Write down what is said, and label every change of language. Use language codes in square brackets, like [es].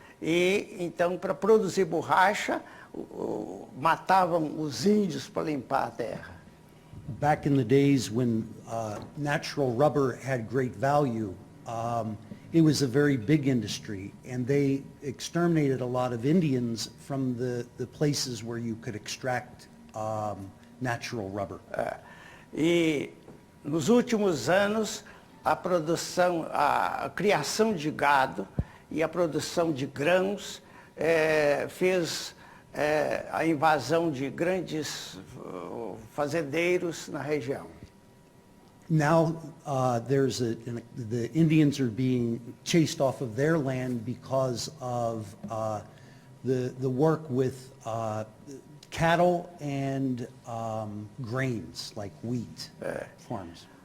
[pt] E então, para produzir borracha, matavam os índios para limpar a terra. [en] Back in the days when natural rubber had great value, it was a very big industry, and they exterminated a lot of Indians from the places where you could extract natural rubber. [pt] E nos últimos anos, a criação de gado e a produção de grãos fez a invasão de grandes fazendeiros na região. [en] Now the Indians are being chased off of their land because of the work with cattle and grains like wheat farms.